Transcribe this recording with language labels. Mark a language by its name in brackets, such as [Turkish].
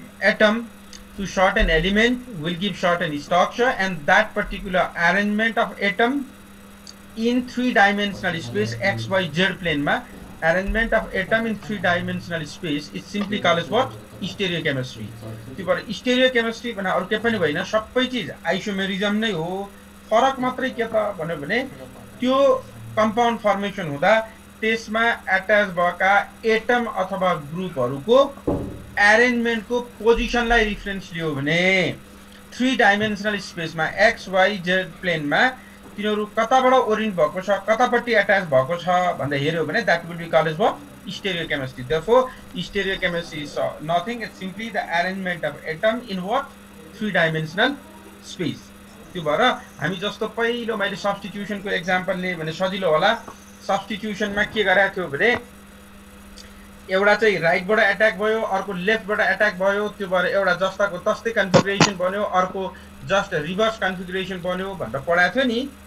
[English] atom to certain element will give certain structure, and that particular arrangement of atom in 3-dimensional space xyz plane ma arrangement of atom in 3-dimensional space is simply called as what? [Nepali] स्टेरियोकेमिस्ट्री। त्यो भएर स्टेरियोकेमिस्ट्री भने अरु के पनि होइन, सबै चीज isomerism नै हो। फरक मात्रै के त भन्यो भने त्यो कम्पाउन्ड फर्मेसन हुँदा त्यसमा अट्याच भएका एटम अथवा ग्रुपहरुको अरेन्जमेन्टको पोजिसनलाई रेफरेन्स लियो भने 3-डाइमेन्सनल स्पेसमा एक्स वाइ जेड प्लेनमा तिनीहरु कताबाट ओरिएन्ट भएको छ, कतापट्टि अट्याच भएको छ भन्दा हेर्यो भने [English] That will be called as what? Stereochemistry. Therefore, stereochemistry is nothing. It's simply the arrangement of atom in what? 3-dimensional space. [Nepali] त्यो भएर हामी जस्तो पहिलो मैले सब्स्टिट्युसनको एक्जाम्पल लिए भने सजिलो होला। सब्स्टिट्युसनमा के गरेको थियो भने एउटा चाहिँ राइटबाट अट्याक भयो, अर्को लेफ्टबाट अट्याक भयो। त्यो भएर एउटा जस्ताको तस्तै कन्फिगरेसन बन्यो, अर्को जस्ट रिभर्स कन्फिगरेसन बन्यो भनेर पढाएको थियो नि।